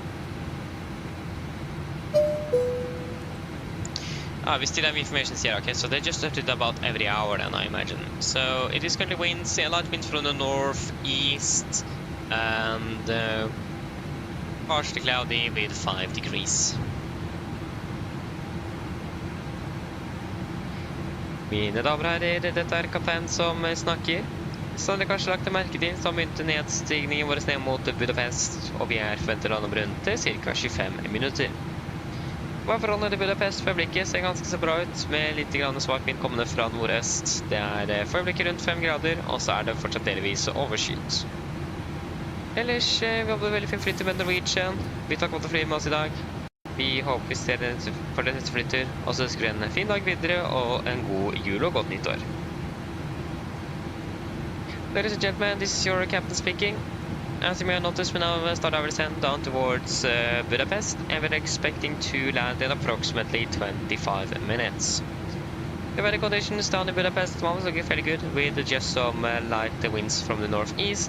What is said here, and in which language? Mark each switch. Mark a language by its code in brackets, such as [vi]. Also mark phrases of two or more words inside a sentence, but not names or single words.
[en] We still have information here, okay, so they just updated about every hour then, I imagine. So it is currently winds, light winds from the northeast, and partially cloudy with 5 degrees. [no] Mine damer og herrer, dette er kaptein som snakker. Som dere kanskje lagt merke til, så begynte nedstigningen vår ned mot Budapest, og vi forventer å lande rundt til ca. 25 minutter. Forholdene til Budapest for øyeblikket ser ganske så bra ut, med litt svak vind kommende fra nordøst. Det er for øyeblikket rundt 5 grader, og så er det fortsatt delvis overskyet. Ellers, vi håper veldig fin flytur med Norwegian. Vi takker for å fly med oss i dag. Vi håper vi ser deg for den neste flytur, og så ønsker vi en fin dag videre, og en god jul og godt nyttår. [en] Ladies and gentlemen, this is your captain speaking. As you may have noticed, we now start our descent down towards Budapest, and we're expecting to land in approximately 25 minutes. The weather conditions down in Budapest at the moment looking fairly good, with just some light winds from the northeast.